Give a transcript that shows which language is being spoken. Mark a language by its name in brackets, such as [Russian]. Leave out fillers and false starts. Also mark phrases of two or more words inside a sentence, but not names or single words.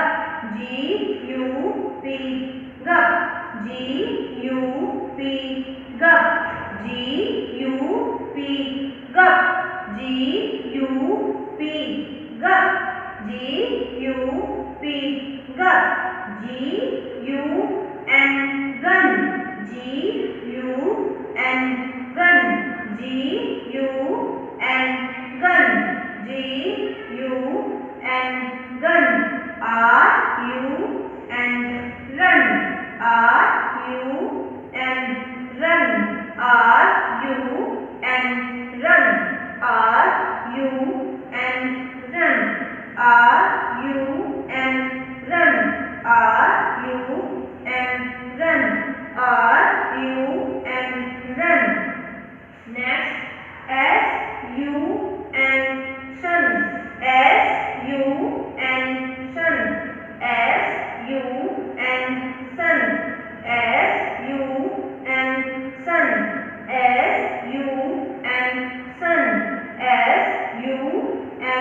[English] G-U-P, gup. G-U-P, gup. G-U-P, gup. G-U-P, gup. G-U-P, gup. G-U-N, gun. G-U-N, gun. G-U-N, gun. G-U-N, gun. R-U-N, run. R-U-N, run. R-U-N, run. R-U-N, run. R-U-N, run. R-U-N, run. R-U-N, run. Next, S-U-N, sun. S-U-N, sun. S-U-N, sun. S-U-N, sun. S-U-N, sun. S-U-N,